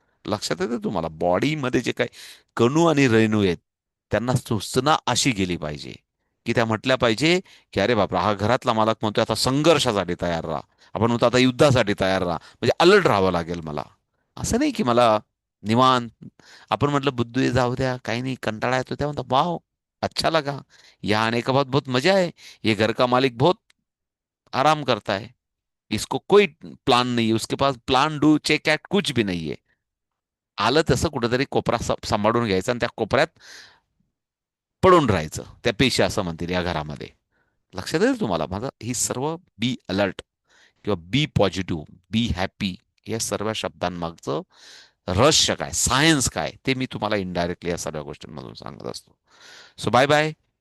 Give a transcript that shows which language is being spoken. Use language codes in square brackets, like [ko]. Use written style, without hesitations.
[mr] लक्षात येते तुम्हाला, बॉडीमध्ये जे काही कणू आणि रेणू आहेत, त्यांना सूचना अशी गेली पाहिजे की त्या म्हटल्या पाहिजे की अरे बापरा, हा घरातला मालक म्हणतोय आता संघर्षासाठी तयार राहा, आपण म्हणतो आता युद्धासाठी तयार राहा, म्हणजे अलर्ट राहावं लागेल मला. असं नाही की मला निवांत. आपण म्हटलं बुद्धू जाऊ द्या, काही नहीं, कंटाळा येतो, त्या म्हणता [hi] वाह, अच्छा लगा, यहाँ आने के बाद बहुत मजा है, ये घर का मालिक बहुत आराम करता है, इसको कोई प्लान नहीं है, उसके पास प्लान डू चेक एक्ट कुछ भी नहीं है. [mr] आलं तसं कुठेतरी कोपरा सांभाळून घ्यायचा आणि त्या कोपऱ्यात पडून राहायचं, त्या पेशी असं म्हणतील या घरामध्ये. लक्षात येईल तुम्हाला माझं ही सर्व बी अलर्ट किंवा बी पॉझिटिव्ह, बी हॅपी या सर्व शब्दांमागचं रहस्य काय, सायन्स काय, ते मी तुम्हाला इनडायरेक्टली या सर्व गोष्टींमधून सांगत असतो. So bye bye.